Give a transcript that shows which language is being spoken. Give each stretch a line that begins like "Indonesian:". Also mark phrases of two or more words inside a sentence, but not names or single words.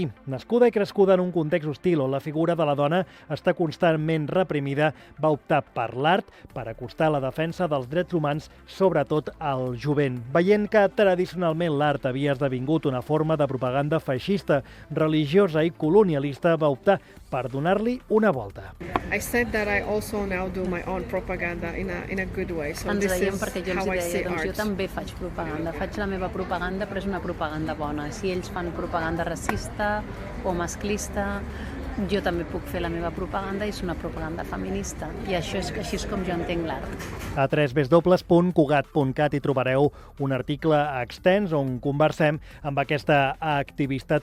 Catalan: Nascuda i crescuda en un context hostil on la figura de la dona està constantment reprimida, va optar per l'art per acostar la defensa dels drets humans, sobretot al jovent. Veient que tradicionalment l'art havia esdevingut una forma de propaganda feixista, religiosa i colonialista, va optar per donar-li una volta.
English: I said that I also now do my own propaganda in a good way. So
Catalan: Ens
English: this
Catalan: deiem
English: is
Catalan: perquè jo els
English: how I
Catalan: deia,
English: see
Catalan: doncs jo
English: art.
Catalan: també faig propaganda. Faig la meva propaganda, però és una propaganda bona. Si ells fan propaganda racista o masclista, jo també puc fer la meva propaganda i és una propaganda feminista. I així és com jo entenc l'art. A www.cugat.cat hi trobareu un article extens on conversem amb aquesta activista.